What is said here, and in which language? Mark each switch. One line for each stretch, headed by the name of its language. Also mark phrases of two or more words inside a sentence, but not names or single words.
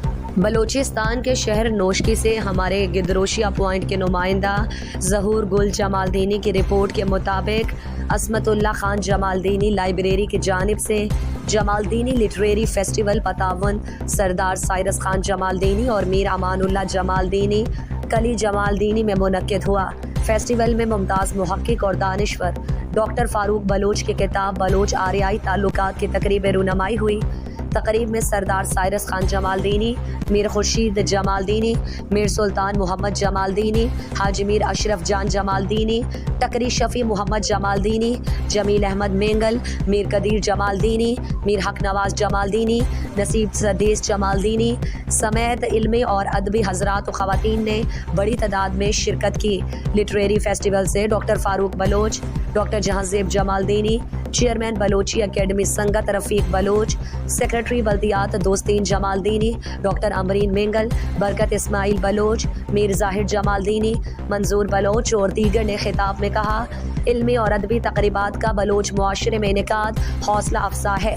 Urdu: بلوچستان کے شہر نوشکی سے ہمارے گدروشیا پوائنٹ کے نمائندہ ظہور گل جمالدینی کی رپورٹ کے مطابق عصمت اللہ خان جمالدینی لائبریری کی جانب سے جمالدینی لٹریری فیسٹیول پتاون سردار سائرس خان جمالدینی اور میر امان اللہ جمالدینی کلی جمالدینی میں منعقد ہوا۔ فیسٹیول میں ممتاز محقق اور دانشور ڈاکٹر فاروق بلوچ کی کتاب بلوچ آریائی تعلقات کی تقریب رونمائی ہوئی۔ تقریب میں سردار سائرس خان جمالدینی، میر خورشید جمالدینی، میر سلطان محمد جمالدینی، حاجی میر اشرف جان جمالدینی، ٹکری شفیع محمد جمالدینی، جمیل احمد مینگل، میر قدیر جمالدینی، میر حق نواز جمالدینی، نصیب سردیس جمالدینی سمیت علمی اور ادبی حضرات و خواتین نے بڑی تعداد میں شرکت کی۔ لٹریری فیسٹیول سے ڈاکٹر فاروق بلوچ، ڈاکٹر جہانزیب جمالدینی، چیئرمین بلوچی اکیڈمی سنگت رفیق بلوچ، سیکرٹری بلدیات دوستین جمالدینی، ڈاکٹر امرین مینگل، برکت اسماعیل بلوچ، میر ظاہر جمالدینی، منظور بلوچ اور دیگر نے خطاب میں کہا، علمی اور ادبی تقریبات کا بلوچ معاشرے میں انعقاد حوصلہ افزا ہے۔